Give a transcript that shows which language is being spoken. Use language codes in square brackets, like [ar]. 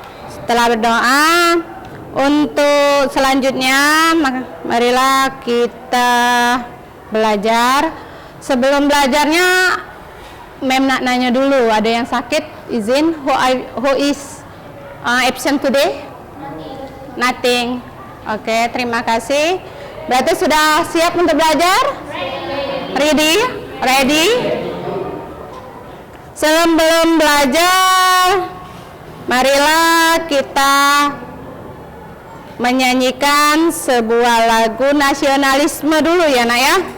[id] Setelah berdoa, untuk selanjutnya marilah kita belajar. Sebelum belajarnya, Mem nak nanya dulu, ada yang sakit? [en] Izin, who is absent today? Nothing. [id] Oke, terima kasih. Berarti sudah siap untuk belajar? [en] Ready? Ready? [id] Sebelum belajar, marilah kita menyanyikan sebuah lagu nasionalisme dulu ya nak ya.